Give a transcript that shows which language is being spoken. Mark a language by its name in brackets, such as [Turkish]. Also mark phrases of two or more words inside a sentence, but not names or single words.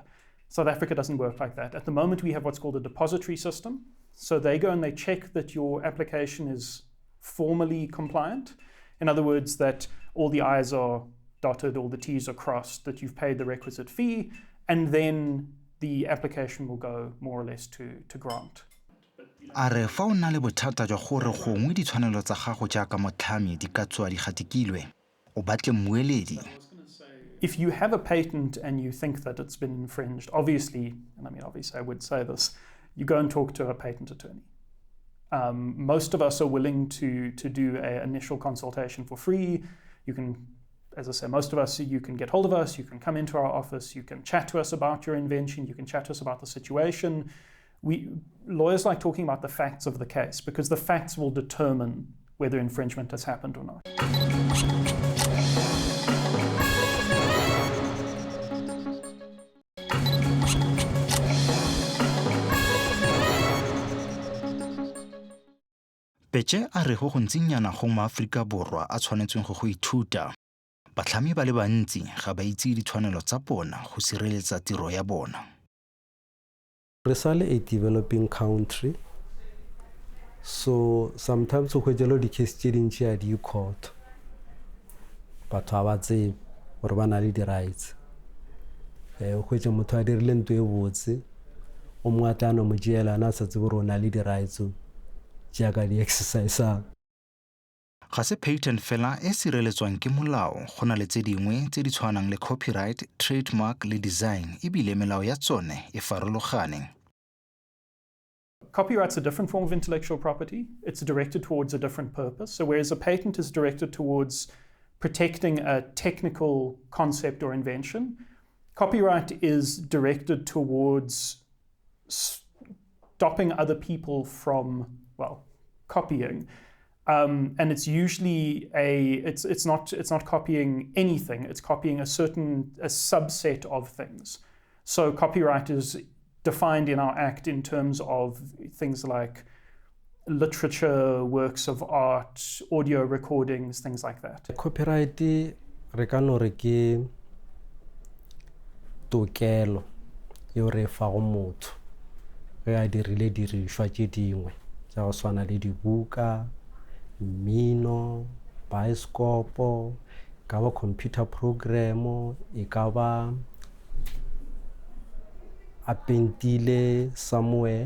[English] South Africa doesn't work like that. At the moment, we have what's called a depository system. So they go and they check that your application is formally compliant. In other words, that all the I's are dotted, all the T's are crossed, that you've paid the requisite fee, and then the application will go more or less to grant. [Tswana] A re fa o na le bothata jwa gore gongwe ditshwanelo tsa gago jaaka motlhami di ka tswa di gatikilwe, o batle mmueledi. [English] If you have a patent and you think that it's been infringed, obviously, and I mean, obviously I would say this, you go and talk to a patent attorney. Most of us are willing to do an initial consultation for free. You can, as I say, most of us, you can get hold of us, you can come into our office, you can chat to us about your invention, you can chat to us about the situation. Lawyers like talking about the facts of the case because the facts will determine whether infringement has happened or not. [Tswana] Petse a re go gontsinyana go maAforika Borwa a tshwanetseng go ithuta. Batlhami ba le bantsi ga ba itse ditshwanelo tsa bona go sireletsa tiro ya bona. [Northern Sotho] Re sale a [English] developing country, [Northern Sotho] so sometimes o hwetjelo di-case tse dintši a di court. Batho ha ba tsebe gore ba na le di-rights. O hwetše motho a dirile ntho e botse, o mongwe a tla no mo tšeela a sa tsebe gore o na le di-rights jaaka di-exercisang. [Tswana] Ga se patent fela e sireletswang ke molao, go na le tse dingwe tse di tshwanang le [English] copyright, trademark [Tswana] le design, ebile melao ya tsone e farologane. [English] Copyright's a different form of intellectual property. It's directed towards a different purpose. So whereas a patent is directed towards protecting a technical concept or invention, copyright is directed towards stopping other people from, well, copying. And it's usually it's not copying anything, it's copying a subset of things. So copyright is defined in our Act in terms of things like literature, works of art, audio recordings, things like that. [Northern Sotho] Copyright re ka no re ke tokelo yo re fa go motho ge a dirile dirišwa tše dingwe tša go swana le dibuka, mmino, baesekopo, e ka ba [English] computer program, [Northern Sotho] e ka ba a pentile somewhere.